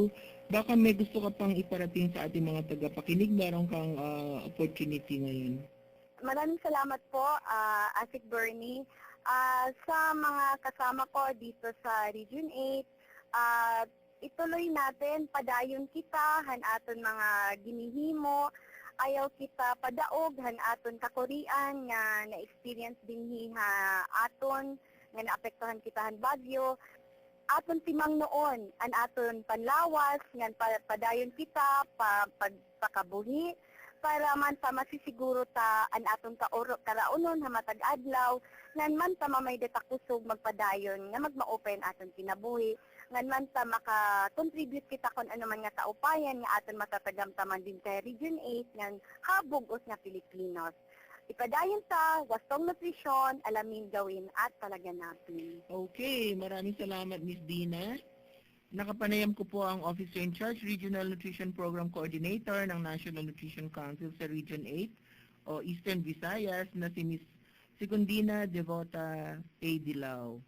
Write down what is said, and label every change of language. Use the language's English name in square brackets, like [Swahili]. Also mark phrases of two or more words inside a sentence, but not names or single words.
[Filipino] Baka may gusto ka pang iparating sa ating mga tagapakinig, meron kang opportunity ngayon. Maraming salamat po, Asik Bernie. Sa mga kasama ko dito sa Region 8, ituloy natin, [Waray] padayon kita, hanaton mga ginihimo, ayaw kita padaog, hanaton kakurian, nga na-experience din hiha aton, nga naapektuhan kita han bagyo, aton timang noon, an aton panlawas, nga padayon kita, pagpakabuhi, para man sa masisiguro ta an aton karaunon hamatag adlaw ngan man ta mamay deta kusog magpadayon nga magma-open aton kinabuhi ngan man ta maka-contribute kita kon ano man nga kaupayan nga aton matatagam taman din kay Region 8 ngan habog us nga Pilipinos. Ipadayon ta, [Filipino] wastong nutrisyon, alamin gawin at talaga natin. Okay, maraming salamat Miss Dina. Nakapanayam ko po ang [English] Officer in Charge, Regional Nutrition Program Coordinator [Filipino] ng National Nutrition Council sa Region 8 o Eastern Visayas na si Miss Segundina Devota A. Dilao.